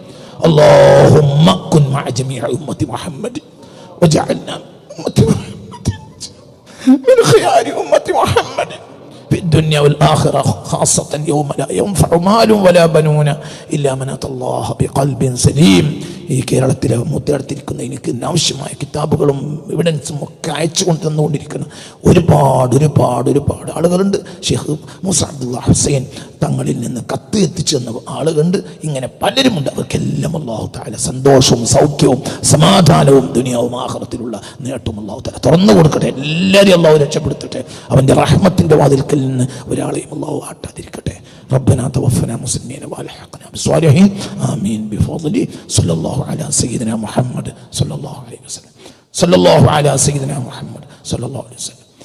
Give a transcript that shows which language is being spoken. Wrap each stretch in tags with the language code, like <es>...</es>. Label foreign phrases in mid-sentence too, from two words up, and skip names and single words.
<ar>اللهم كن مع جميع أمة محمد وجعلنا من خيار أمة محمد في الدنيا والآخرة، خاصة يوم لا ينفع مال ولا بنون إلا من أتى الله بقلب سليم.</ar> <ml>ഈ കേരളത്തിലെ മൂത്തടുത്തിരിക്കുന്ന എനിക്ക് ആവശ്യമായ കിതാബുകളും എവിഡൻസും ഒക്കെ അയച്ചു കൊണ്ട് തന്നുകൊണ്ടിരിക്കുന്ന ഒരുപാട് ആളുകളുണ്ട്. ഷെയ്ഖ് മൂസ അബ്ദുള്ള ഹുസൈൻ തങ്ങളിൽ നിന്ന് കത്ത് എത്തിച്ചു തന്ന ആളുകളുണ്ട്. ഇങ്ങനെ പലരുമുണ്ട്. അവർക്കെല്ലാം</ml> <ar>الله تعالى</ar> <ml>സന്തോഷവും സൗഖ്യവും സമാധാനവും ദുനിയാവും ആഖിറത്തിലുള്ള നേട്ടവും</ml> <ar>الله تعالى</ar> <ml>തുറന്നു കൊടുക്കട്ടെ. എല്ലാവരെയും അല്ലാഹു രക്ഷപ്പെടുത്തട്ടെ. അവൻ്റെ റഹ്മത്തിൻ്റെ വാതിൽക്കൽ നിന്ന് ഒരാളെയും അല്ലാഹു ആട്ടാതിരിക്കട്ടെ.</ml> <ar>ربنا توفنا مسلمين والحقنا بالصالحين آمين بفضل صلى الله على سيدنا محمد صلى الله عليه وسلم. صلى الله على سيدنا محمد صلى الله عليه وسلم.</ar>